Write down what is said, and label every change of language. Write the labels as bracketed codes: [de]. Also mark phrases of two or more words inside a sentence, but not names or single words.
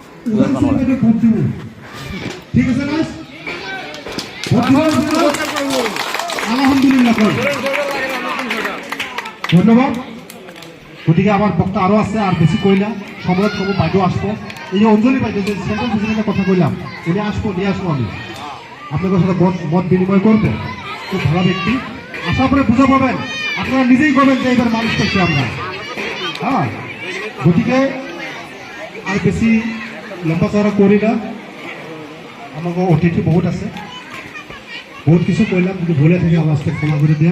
[bn] ঠিক আছে না? আলহামদুলিল্লাহ, ধন্যবাদ। গতিকে আমার বক্তা আরো আছে, আর বেশি কইলা সময়ত কব বাইদেউ আসবো। এই যে অঞ্জলি বাইদেউ যে সেন্ট্রাল প্রেসিডেন্টের কথা কইলাম, উনি আসবো, নিয়ে আসবো আমি, আপনাদের সাথে মত বিনিময় করবো। খুব ভালো ব্যক্তি, আশা করে বুঝে পাবেন, আপনারা নিজেই করবেন যে এবার মানুষ করছি আমরা। হ্যাঁ, গতিকে আর বেশি লম্বা চড়া করি না, আমাকে অতিথি বহুত আছে, বহুত কিছু কইলাম, যদি ভুলে থেকে আমার ক্ষমা করে দেন।